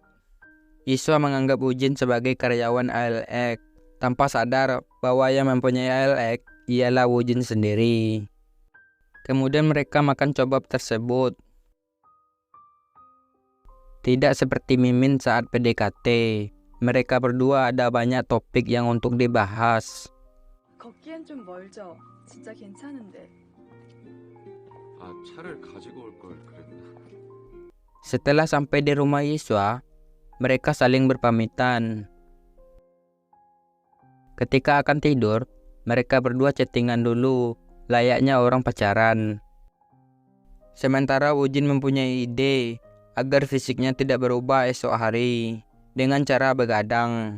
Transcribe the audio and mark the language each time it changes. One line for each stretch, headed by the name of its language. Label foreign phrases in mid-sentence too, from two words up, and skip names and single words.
Indonesian: Yesua menganggap Woo-jin sebagai karyawan ALX tanpa sadar bahwa yang mempunyai ALX ialah Woo-jin sendiri. Kemudian mereka makan cobab tersebut. Tidak seperti Mimin saat PDKT, mereka berdua ada banyak topik yang untuk dibahas.
Korean: 걷기엔 좀 멀죠? 진짜 괜찮은데. 아, 차를 가지고 올 걸 그랬나?
Indonesian: Setelah sampai di rumah Yesua, mereka saling berpamitan. Ketika akan tidur, mereka berdua chattingan dulu, layaknya orang pacaran. Sementara Woo-jin mempunyai ide agar fisiknya tidak berubah esok hari dengan cara begadang.